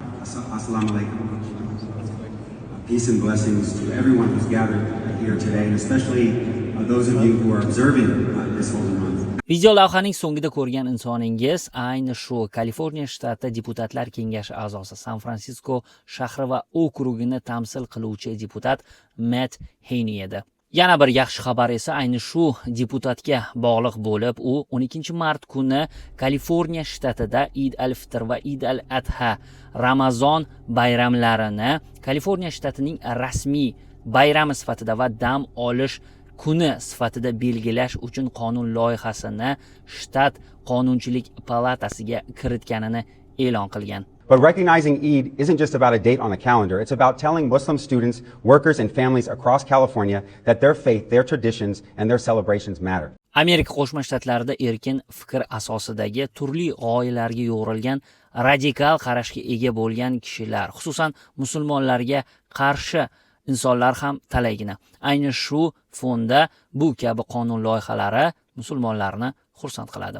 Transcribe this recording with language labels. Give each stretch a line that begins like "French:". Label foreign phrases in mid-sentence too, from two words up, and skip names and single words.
Uzbek: Assalomu alaykum.
English: Peace and blessings to everyone who's gathered here today, and especially those of you who are observing this holy month.
Uzbek: Video lavhaning so'ngida ko'rgan insoningiz ayni shu Kaliforniya shtati deputatlar kengashi a'zosi, San-Fransisko shahri va okrugini tamsil qiluvchi deputat Matt Haney edi. Yana bir yaxshi xabar esa ayni shu deputatga bog'liq bo'lib, u 12-mart kuni Kaliforniya shtatida Eid al-Fitr va Eid al-Adha Ramazon bayramlarini Kaliforniya shtatining rasmiy bayrami sifatida va dam olish kuni sifatida belgilash uchun qonun loyihasini shtat qonunchilik palatasiga kiritganini e'lon qilgan.
English: But recognizing Eid isn't just about a date on the calendar. It's about telling Muslim students, workers, and families across California that their faith, their traditions, and their celebrations matter.
Uzbek: Amerika Qo'shma Shtatlarida erkin fikr asosidagi turli g'oyalarga yo'g'rilgan radikal qarashga ega bo'lgan kishilar, xususan musulmonlarga qarshi insonlar ham talaygina. Ayni shu fonda bu kabi qonun loyihalari musulmonlarni xursand qiladi.